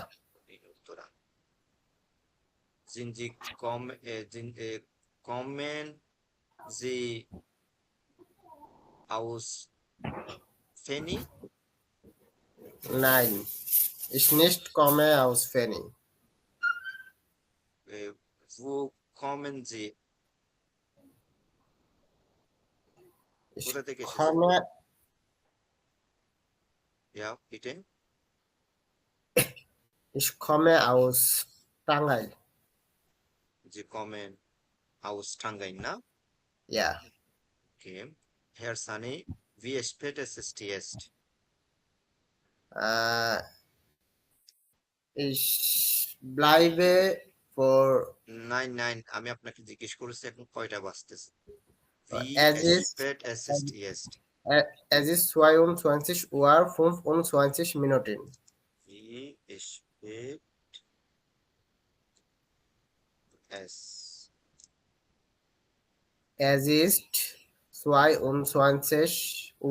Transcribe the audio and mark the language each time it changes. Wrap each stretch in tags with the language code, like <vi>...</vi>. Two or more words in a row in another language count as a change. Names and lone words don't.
<de>In Uttara. Kommen Sie aus Feni? Nein, ich nicht komme aus Feni. Wo kommen Sie? Ich</de> <bn>কোথা থেকে এসেছেন?</bn> <de>komme, Ja, bitte. ich komme aus Tangai. Sie kommen aus Tangain, na? Ja, Okay. Herr Sani, wie spät ist es jetzt? ich bleibe vor, Nein,</de> <bn>আমি আপনাকে জিজ্ঞেস করেছি এখন কয়টা বাজতেছে?</bn> <de>Wie es ist, spät ist es jetzt? es ist 22 Uhr 25 Minuten. Wie spät es? Es ist 22 Uhr.</de>